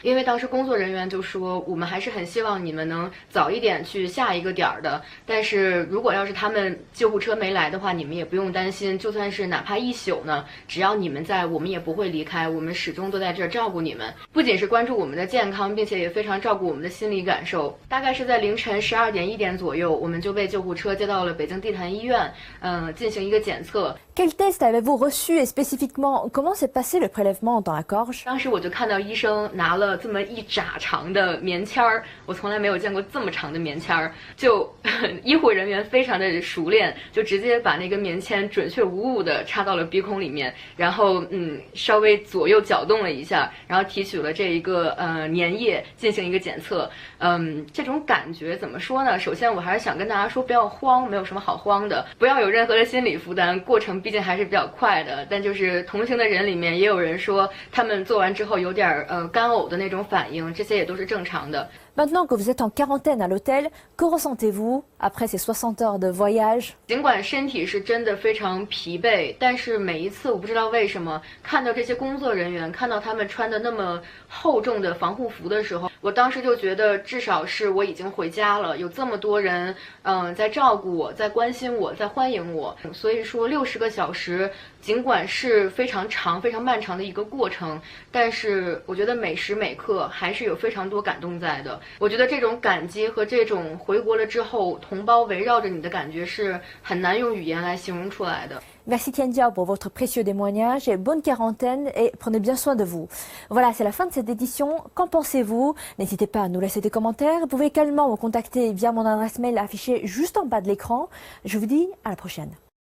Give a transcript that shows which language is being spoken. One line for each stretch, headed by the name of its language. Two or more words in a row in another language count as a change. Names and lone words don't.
Chinese: 因为当时工作人员就说我们还是很希望你们能早一点去下一个点儿的，但是如果要是他们救护车没来的话，你们也不用担心，就算是哪怕一宿呢，只要你们在，我们也不会离开，我们始终都在这儿照顾你们，不仅是关注我们的健康，并且也非常照顾我们的心理感受。大概是在凌晨12点1点左右，我们就被救护车接到了北京地坛医院，进行一个检测。
French: Quel test avez-vous reçu et spécifiquement comment s'est passé le prélèvement dans la gorge?
Chinese: 当时我就看到医生拿了这么一拃长的棉签儿，我从来没有见过这么长的棉签儿，就医护人员非常的熟练，就直接把那根棉签准确无误的插到了鼻孔里面，然后稍微左右搅动了一下，然后提取了这一个粘液进行一个检测。这种感觉怎么说呢？首先我还是想跟大家说不要慌，没有什么好慌的，不要有任何的心理负担，过程毕竟还是比较快的。但就是同行的人里面也有人说他们做完之后有点干呕的那种反应，这些也都是正常的。
French: Maintenant que vous êtes en quarantaine à l'hôtel, que ressentez-vous après ces 60 heures de voyage?
Chinese: 尽管身体是真的非常疲惫，但是每一次我不知道为什么看到这些工作人员，看到他们穿的那么厚重的防护服的时候，我当时就觉得至少是我已经回家了，有这么多人在照顾我，在关心我，在欢迎我。所以说60个小时尽管是非常长非常漫长的一个过程，但是我觉得每时每刻还是有非常多感动在的。我觉得这种感激和这种回国了之后同胞围绕着你的感觉是很难用语言来形容出来的。
French: Merci Tianjiao pour votre précieux témoignage et bonne quarantaine et prenez bien soin de vous. Voilà, c'est la fin de cette édition. Qu'en pensez-vous? N'hésitez pas à nous laisser des commentaires. Vous pouvez également me contacter via mon adresse mail affichée juste en bas de l'écran. Je vous dis à la prochaine.